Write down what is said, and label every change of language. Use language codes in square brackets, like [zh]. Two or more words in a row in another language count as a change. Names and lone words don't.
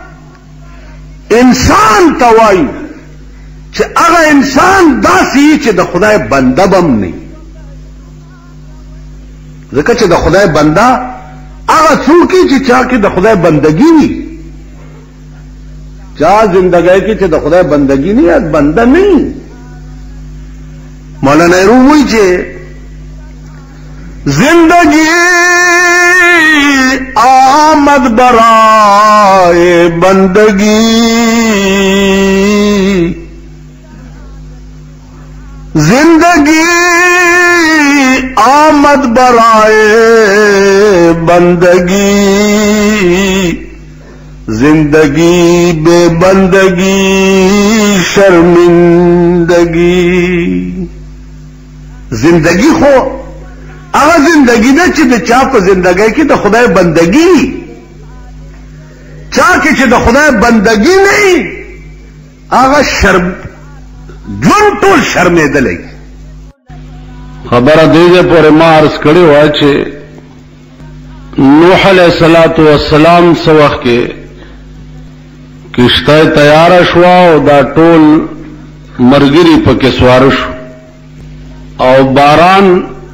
[ps] انسان ته وایو چې هغه انسان داسې چې د خدای بنده بم نه ځکه چې د خدای بنده هغه څوک چې چا کې د خدای بندگی وي چا زندګۍ کې چې د خدای بندگی نه یاد بنده نه مولانا روم وایي چې [fa] زندگی آمد برائے بندگی زندگی آمد برائے بندگی زندگی بے بندگی [ps] شرمندگی زندگی خو هغه زندگی ده چې د چا په زندګۍ کې د خدای بندگی چا کې چې د خدای بندگی نه هغه شرم ژوند ټول شرمېدلی خبره دې پورې ما عرض کړې وه چې نوح علیه السلام څه وخت کې کشته تیاره شوه او دا ټول مرګري پکې سواره شو او باران